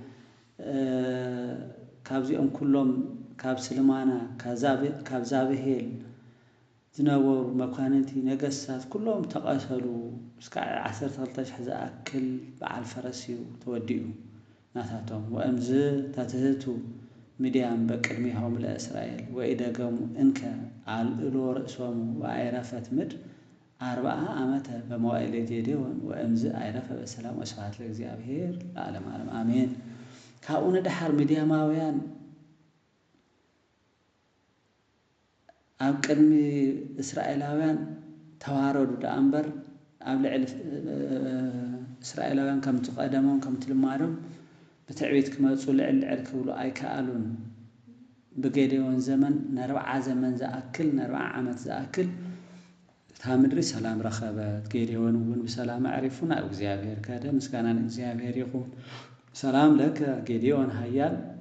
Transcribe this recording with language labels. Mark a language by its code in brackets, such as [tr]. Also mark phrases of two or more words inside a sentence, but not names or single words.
[ti] ካብዚኦም ኩሎም ካብ ስልማና ካብ ዛብሄል ዝነበሩ መኳንንቲ ነገሥታት ኩሎም ተቐተሉ እስካዕ 12,000 ዝኣክል በዓል ፈረስ እዩ ተወዲኡ ናታቶም [gez] ወእምዝ ተትህቱ ሚድያም በቅድሚሆም ለእስራኤል ወኢደገሙ እንከ አልዕሎ ርእሶሙ ወአይረፈት ምድር 40 ዓመተ በመዋዕለ ጌዴዎን ወእምዝ አይረፈ በሰላም ወስብሐት ለእግዚአብሔር ለዓለመ ዓለም አሜን። [ti] ካብኡ ንድሓር ሚድያማውያን ኣብ ቅድሚ እስራኤላውያን ተዋረዱ ዳኣ እምበር ኣብ ልዕሊ እስራኤላውያን ከምቲ ቀደሞም ከምቲ ልማዶም ብትዕቢት ክመፁ ልዕል ክብሉ ኣይከኣሉን። ብጌዴዎን ዘመን ን40 ዘመን ዝኣክል ን40 ዓመት ዝኣክል እታ ምድሪ ሰላም ረኸበት። ጌዴዎን እውን ብሰላም ኣዕሪፉ ናብ እግዚአብሔር ከደ ምስጋና ንእግዚአብሔር ይኹን። [gez] ሰላም ለከ ጌዴዎን ሃያል